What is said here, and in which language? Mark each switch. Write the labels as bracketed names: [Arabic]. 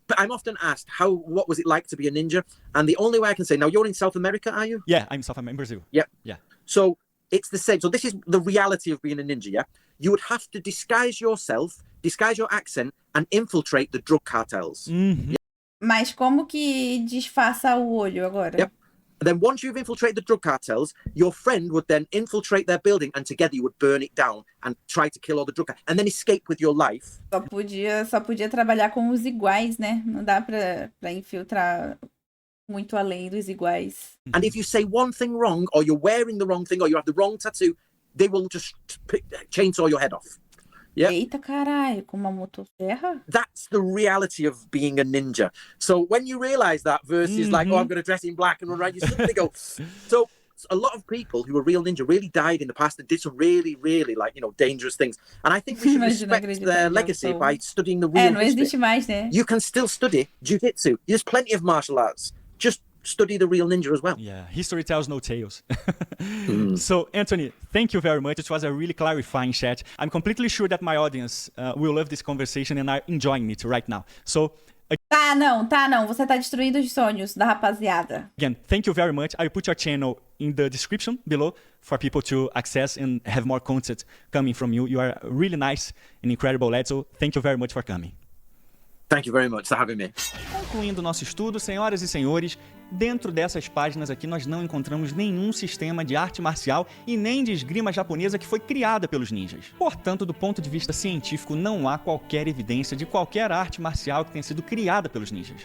[English] But I'm often asked, what was it like to be a ninja? And the only way I can say, now you're in South America, are you? Yeah, I'm South America, Brazil. Yep. Yeah. So it's the same. So this is the reality of being a ninja, yeah? You would have to disguise yourself, disguise your accent, and infiltrate the drug cartels. [Portuguese] Mas como que disfarça o olho agora? [English] Yep. And then once you've infiltrated the drug cartels, your friend would then infiltrate their building and together you would burn it down and try to kill all the drug cartels and then escape with your life. [Portuguese] Só podia trabalhar com os iguais, né? Não dá pra infiltrar muito além dos iguais. [English] And if you say one thing wrong or you're wearing the wrong thing or you have the wrong tattoo, they will just chainsaw your head off. Yep. [Portuguese] Eita caralho, com uma motosserra? [English] That's the reality of being a ninja. So when you realize that versus like, oh, I'm going to dress in black and run around, you suddenly go. So a lot of people who are real ninja really died in the past and did some really, really dangerous things. And I think we should respect their legacy by studying the real [Portuguese] não existe [English] history. [Portuguese] mais, né? [English] You can still study jiu-jitsu. There's plenty of martial arts. Just study the real ninja as well. Yeah, history tells no tales. So, Anthony, thank you very much. It was a really clarifying chat. I'm completely sure that my audience will love this conversation and are enjoying it right now. So, [Portuguese] Tá, não. Você tá destruindo os sonhos da rapaziada. [English] again, thank you very much. I'll put your channel in the description below for people to access and have more content coming from you. You are a really nice and incredible lad, so thank you very much for coming. Thank you very much for having me. [Portuguese] Concluindo nosso estudo, senhoras e senhores, dentro dessas páginas aqui nós não encontramos nenhum sistema de arte marcial e nem de esgrima japonesa que foi criada pelos ninjas. Portanto, do ponto de vista científico, não há qualquer evidência de qualquer arte marcial que tenha sido criada pelos ninjas.